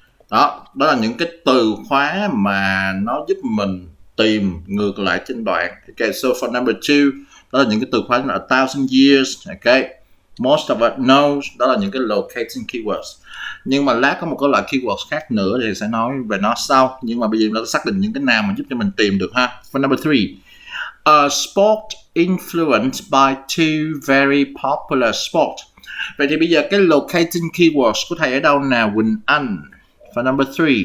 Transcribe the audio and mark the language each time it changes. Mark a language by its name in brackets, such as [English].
[Vietnamese] Đó là những cái từ khóa mà nó giúp mình tìm ngược lại trên đoạn. [English] Ok, so for number 2, [Vietnamese] đó là những cái từ khóa là 1,000 years. Ok. [English] Most of us know, [Vietnamese] đó là những cái locating keywords. Nhưng mà lát có một cái loại keywords khác nữa thì sẽ nói về nó sau. Nhưng mà bây giờ nó xác định những cái nào mà giúp cho mình tìm được ha. [English] For number 3, a sport influenced by two very popular sports. [Vietnamese] Vậy thì bây giờ cái locating keywords của thầy ở đâu nào, Quỳnh Anh? [English] For number 3.